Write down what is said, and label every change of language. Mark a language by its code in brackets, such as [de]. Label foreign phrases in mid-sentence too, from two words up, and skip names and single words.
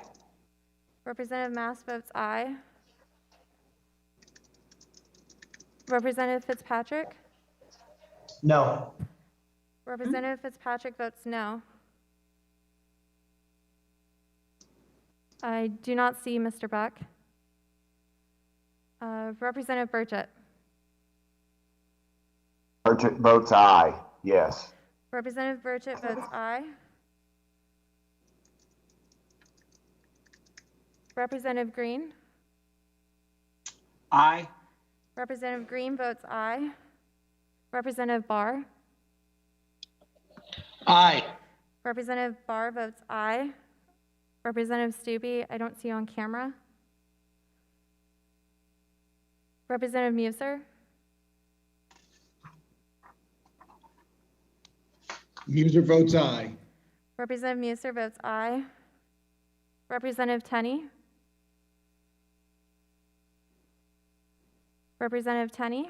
[en] Representative Mast votes aye. Representative Fitzpatrick? No. Representative Fitzpatrick votes no. I do not see Mr. Buck. Representative Burchett? Burchett votes aye, yes. Representative Burchett votes aye. Representative Green? Aye. Representative Green votes aye. Representative Barr? Aye. Representative Barr votes aye. Representative Stubbe, I don't see you on camera. Representative Muser? Muser votes aye. Representative Muser votes aye. Representative Tenney? Representative Tenney?